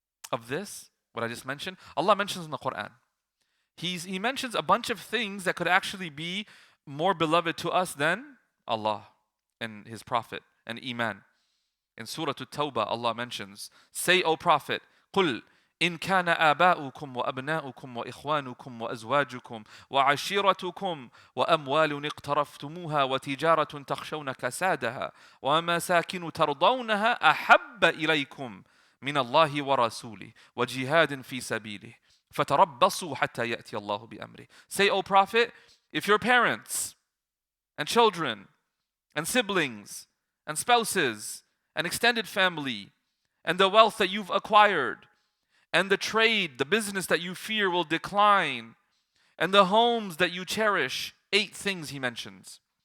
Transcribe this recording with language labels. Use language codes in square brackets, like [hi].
[en] Of this, what I just mentioned, Allah mentions in the Quran. He mentions a bunch of things that could actually be more beloved to us than Allah and His Prophet and Iman. In Surah At-Tawbah, Allah mentions, say, O Prophet, [ar] قُلْ إن كان آباؤكم وأبناؤكم وإخوانكم وأزواجكم وعشيرتكم وأموال اقترفتموها وتجارة تخشون كسادها ومساكن ترضونها أحب إليكم من الله ورسوله وجهاد في سبيله فتربصوا حتى يأتي الله بأمره. [en] Say, O Prophet, if your parents and children and siblings and spouses and extended family and the wealth that you've acquired and the trade, the business that you fear will decline, and the homes that you cherish, 8 things he mentions.